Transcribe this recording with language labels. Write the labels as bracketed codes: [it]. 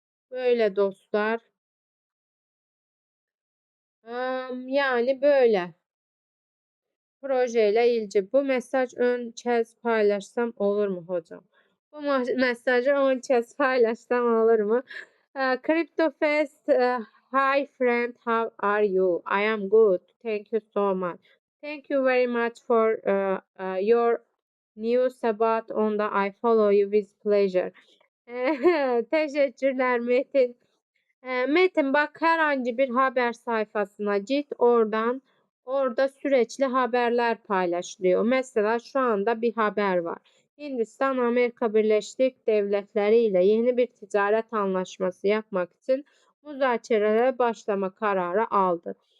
[tr] Böyle dostlar. Yani böyle. Projeyle ilgili bu mesaj 10 kez paylaşsam olur mu hocam? Bu mesajı 10 kez paylaşsam olur mu? [en] CryptoFest, hi friend, how are you? I am good. Thank you so much. Thank you very much for your news about on the I follow you with pleasure. [tr] Teşekkürler Metin. Metin bak herhangi bir haber sayfasına git orada sürekli haberler paylaşılıyor. Mesela şu anda bir haber var. Hindistan Amerika Birleşik Devletleri ile yeni bir ticaret anlaşması yapmak için müzakerelere başlama kararı aldı.